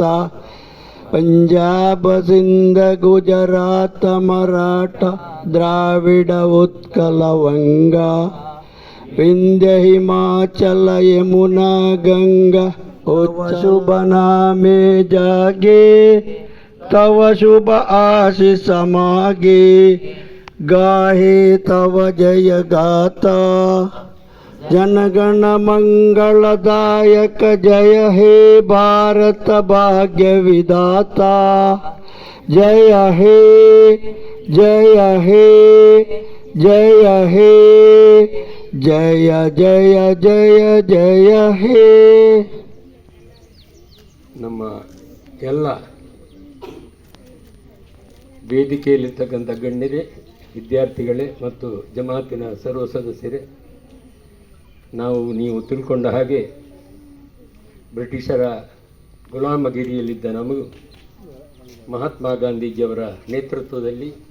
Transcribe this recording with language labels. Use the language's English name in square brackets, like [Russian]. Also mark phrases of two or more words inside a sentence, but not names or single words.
[Bangla] পঞ্জাব সিন্ধ গুজরাট মরাঠা দ্রাবিড় উৎকল বঙ্গ, বিন্ধ্য হিমাচল যমুনা গঙ্গা, শুভ নামে জাগে তব শুভ আশিস মাগে, গাহে তব জয় গাথা, জনগণ মঙ্গলদায়ক জয় হে ভারত ভাগ্য বিধাতা, জয় হে জয় হে জয় হে জয় জয় জয় জয় হে. [Kannada] ನಮ್ಮ ಎಲ್ಲ ವೇದಿಕೆಯಲ್ಲಿರ್ತಕ್ಕಂಥ ಗಣ್ಯರೇ, ವಿದ್ಯಾರ್ಥಿಗಳೇ ಮತ್ತು ಜಮಾತಿನ ಸರ್ವ ಸದಸ್ಯರೇ, ನೀವು ತಿಳ್ಕೊಂಡ ಹಾಗೆ ಬ್ರಿಟಿಷರ ಗುಲಾಮಗಿರಿಯಲ್ಲಿದ್ದ ನಮಗೂ ಮಹಾತ್ಮ ಗಾಂಧೀಜಿಯವರ ನೇತೃತ್ವದಲ್ಲಿ